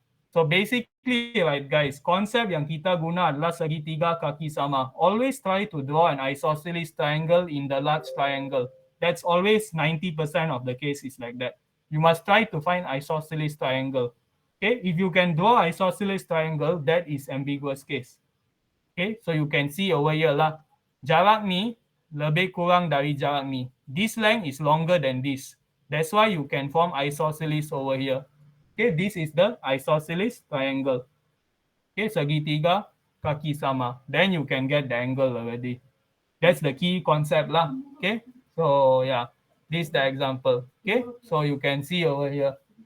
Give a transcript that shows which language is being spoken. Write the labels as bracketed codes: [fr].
[en] So basically, right guys, [ms] konsep yang kita guna adalah segitiga kaki sama. [en] Always try to draw an isosceles triangle in the large triangle. That's always 90% of the case is like that. You must try to find isosceles triangle. Okay, if you can draw isosceles triangle, that is ambiguous case. Okay, so you can see over here lah. [ms] Jarak ni lebih kurang dari jarak ni. [en] This length is longer than this. That's why you can form isosceles over here. Okay, this is the isosceles triangle. Okay, [ms] segitiga kaki sama. [en] Then you can get the angle already. That's the key concept lah. Okay, so yeah, this is the example. Okay, so you can see over here.